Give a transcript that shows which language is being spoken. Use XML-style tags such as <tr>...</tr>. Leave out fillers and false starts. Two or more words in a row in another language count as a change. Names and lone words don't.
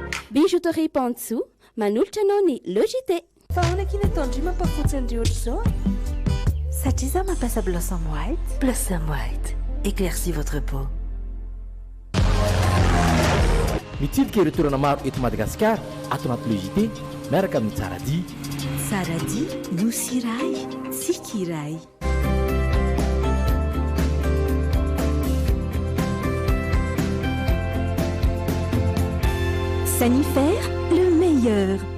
<mg>Bijouterie Pantsu, manolotra anao ny logité. Fa ahoana kina tandry mampafotsy an'ireo ohatr'izao satria izaho mampiasa Blossom White. Blossom White,</mg> <fr>éclaircit votre peau.</fr> <mg>mitsidika ireo toerana maro eto Madagasikara ato anaty logité miaraka amin'ny Tsaradia. Tsaradia, nosy iray, tsika iray.</mg> <fr>Sanifère, le meilleur.</fr>